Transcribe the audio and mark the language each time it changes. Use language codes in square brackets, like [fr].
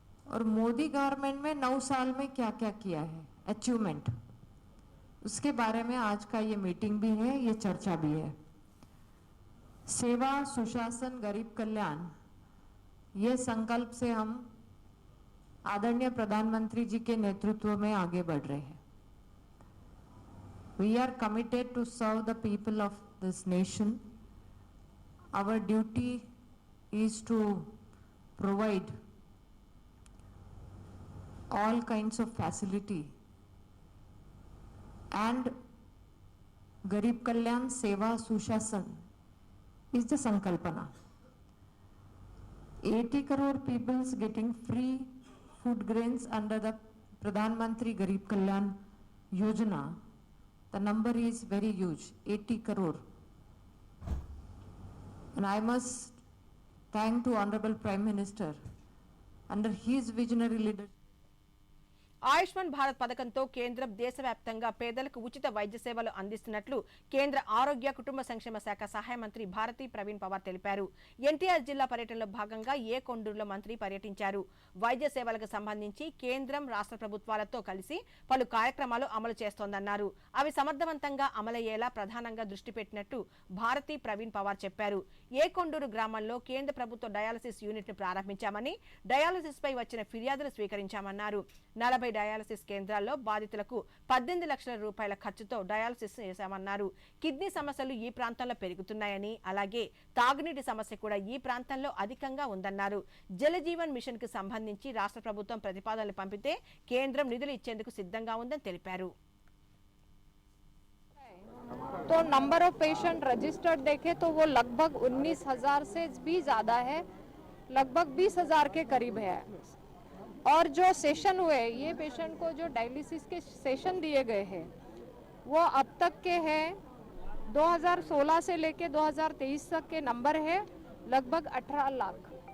[hi] और मोदी गवर्नमेंट में 9 साल में क्या क्या किया है, अचीवमेंट, उसके बारे में आज का ये मीटिंग भी है, ये चर्चा भी है. सेवा, सुशासन, गरीब कल्याण, ये संकल्प से हम आदरणीय प्रधानमंत्री जी के नेतृत्व में आगे बढ़ रहे हैं. [en] We are committed to serve the people of this nation. Our duty is to provide all kinds of facility, and Garib Kalyan Seva Sushasan is the Sankalpana. 80 crore people getting free food grains under the Pradhan Mantri Garib Kalyan Yojana. The number is very huge, 80 crore. And I must thank to Honorable Prime Minister under his visionary leadership. [te] Ayushman Bharat పథకంతో కేంద్రం దేశవ్యాప్తంగా పేదలకు ఉచిత వైద్య సేవలు అందిస్తున్నట్లు కేంద్ర ఆరోగ్య కుటుంబ సంక్షేమ శాఖ సహాయ మంత్రి భారతి ప్రవీణ్ పవార్ తెలిపారు. ఎన్టీఆర్ జిల్లా పర్యటనలో భాగంగా కొండూరులో మంత్రి పర్యటించారు. వైద్య సేవలకు సంబంధించి కేంద్రం రాష్ట్ర ప్రభుత్వాలతో కలిసి పలు కార్యక్రమాలు అమలు చేస్తోందన్నారు. అవి సమర్థవంతంగా అమలయ్యేలా ప్రధానంగా దృష్టి పెట్టినట్టు భారతి ప్రవీణ్ పవార్ చెప్పారు. కొండూరు గ్రామంలో కేంద్ర ప్రభుత్వ డయాలసిస్ యూనిట్ ను ప్రారంభించామని, డయాలసిస్ పై వచ్చిన ఫిర్యాదులు స్వీకరించామన్నారు. 40 డయాలసిస్ కేంద్రాల్లో బాధితులకు 18 లక్షల రూపాయల ఖర్చుతో డయాలసిస్ చేశామన్నారు. కిడ్నీ సమస్యలు ఈ ప్రాంతంలో పెరుగుతున్నాయని, అలాగే తాగునీటి సమస్య కూడా ఈ ప్రాంతంలో అధికంగా ఉందన్నారు. జలజీవన్ మిషన్ కు సంబంధించి రాష్ట్ర ప్రభుత్వం ప్రతిపాదనలు పంపితే కేంద్రం నిధులు ఇచ్చేందుకు సిద్ధంగా ఉందని తెలిపారు. [hi] तो नंबर ऑफ पेशेंट रजिस्टर्ड देखे तो वो लगभग 19,000 से भी ज़्यादा है, लगभग 20,000 के करीब है। और जो सेशन हुए, ये पेशेंट को जो डायलिसिस के सेशन दिए गए हैं वो अब तक के हैं 2016 से लेके 2023 तक के नंबर है लगभग 18 लाख।